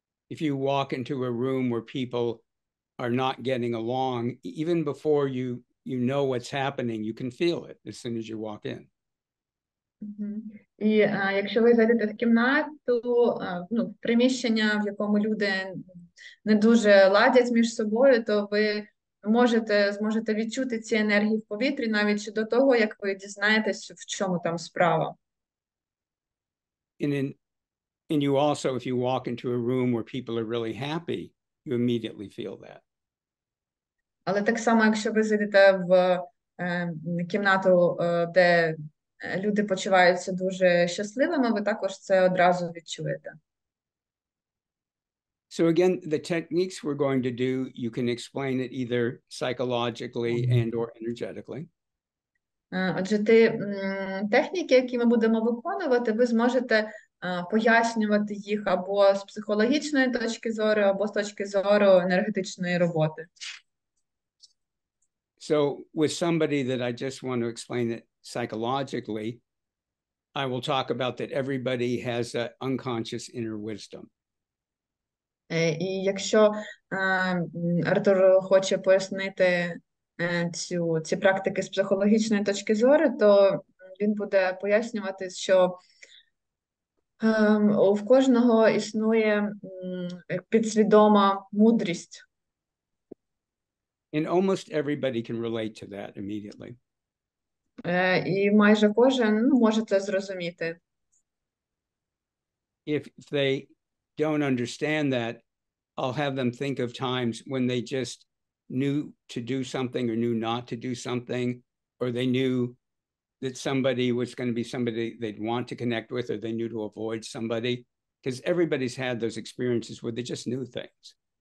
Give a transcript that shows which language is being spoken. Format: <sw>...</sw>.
<en>If you walk into a room where people are not getting along, even before you you know what's happening. You can feel it as soon as you walk in.</en> <uk>І якщо ви зайдете в кімнату, ну, в приміщення, в якому люди не дуже ладять між собою, то ви зможете відчути ці енергії в повітрі навіть ще до того, як ви дізнаєтесь, в чому там справа.</uk> <en>And you also, if you walk into a room where people are really happy, you immediately feel that.</en> <uk>Але так само, якщо ви зайдете в кімнату, де люди почуваються дуже щасливими, ви також це одразу відчуєте.</uk> <en>So again, the techniques we're going to do, you can explain it either psychologically and or energetically.</en> <uk>Отже, техніки, які ми будемо виконувати, ви зможете пояснювати їх або з психологічної точки зору, або з точки зору енергетичної роботи.</uk> <en>So with somebody that I just want to explain it psychologically, I will talk about that everybody has an unconscious inner wisdom.</en> <uk>І якщо Артур хоче пояснити ці практики з психологічної точки зору, то він буде пояснювати, що в кожного існує підсвідома мудрість.</uk> <en>And almost everybody can relate to that immediately.</en> <uk>І майже кожен може це зрозуміти.</uk> <en>If they don't understand that, I'll have them think of times when they just knew to do something or knew not to do something, or they knew that somebody was going to be somebody they'd want to connect with, or they knew to avoid somebody, because everybody's had those experiences where they just knew things.</en>